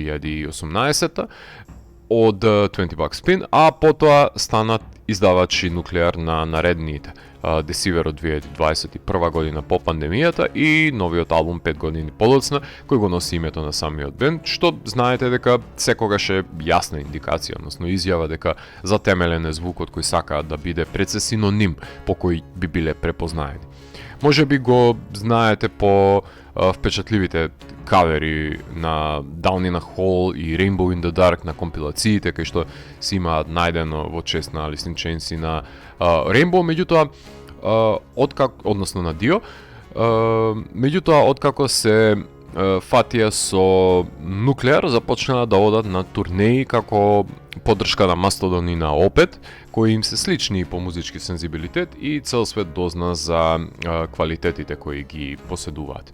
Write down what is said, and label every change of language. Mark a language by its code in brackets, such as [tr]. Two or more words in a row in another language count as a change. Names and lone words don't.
[mk] 2018 од 20 Buck Spin, а потоа станат издавачи Nuclear на наредните Deceiver од 2021 година по пандемијата и новиот албум 5 години подоцна, кој го носи името на самиот бенд, што знаете дека секогаш е јасна индикација, односно изјава дека затемелен е звукот кој сакаат да биде пред се синоним по кој би биле препознаени. Може би го знаете по впечатливите кавери на Down in a Hole и Rainbow in the Dark на компилациите, кај што си имаат најдено во чест на Alice in Chains и на Rainbow, меѓутоа односно на Dio, меѓутоа откако се фатија со Nuclear, започнаа да одат на турнеи како поддршка на Mastodon и на Opeth, кои им се слични по музички сензибилитет и цел свет дозна за квалитетите кои ги поседуваат.